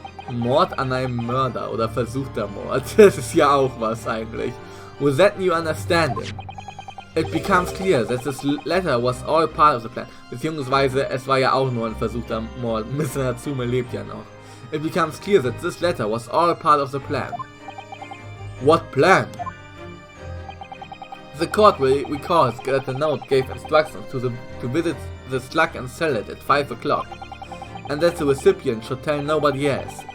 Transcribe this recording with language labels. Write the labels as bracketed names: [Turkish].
[German] Mord an einem Mörder oder versuchter Mord. Das ist ja auch was eigentlich. [English] With that new understanding, it becomes clear that this letter was all part of the plan. [German] Beziehungsweise, es war ja auch nur ein versuchter Mord. Mr. Natsume lebt ja noch. [English] It becomes clear that this letter was all part of the plan. What plan? The court will recall that the note gave instructions to visit the slug and sell it at 5 o'clock, and that the recipient should tell nobody else.